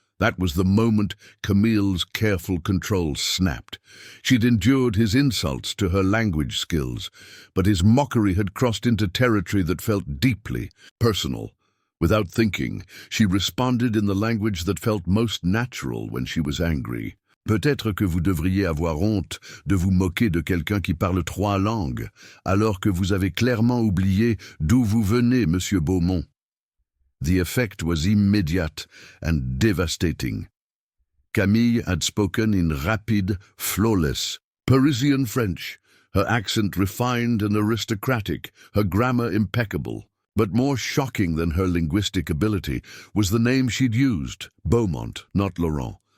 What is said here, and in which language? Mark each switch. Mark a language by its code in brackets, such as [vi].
[en] That was the moment Camille's careful control snapped. She'd endured his insults to her language skills, but his mockery had crossed into territory that felt deeply personal. Without thinking, she responded in the language that felt most natural when she was angry. [fr] Peut-être que vous devriez avoir honte de vous moquer de quelqu'un qui parle 3 langues, alors que vous avez clairement oublié d'où vous venez, Monsieur Beaumont. [en] The effect was immediate and devastating. Camille had spoken in rapid, flawless Parisian French, her accent refined and aristocratic, her grammar impeccable. But more shocking than her linguistic ability was the name she'd used, Beaumont, not Laurent.